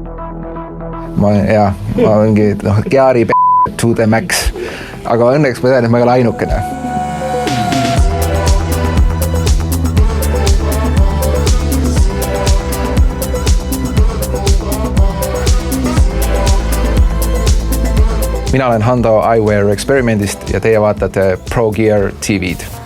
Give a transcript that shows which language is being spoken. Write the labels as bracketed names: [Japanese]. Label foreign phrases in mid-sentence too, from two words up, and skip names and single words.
[Estonian] ma olengi Geari [English] to the max, [Estonian] aga õnneks ma tean, et ma ei ole ainukene. Mina olen Hando Eyewear Experimentist ja teie vaatate ProGear TV'd.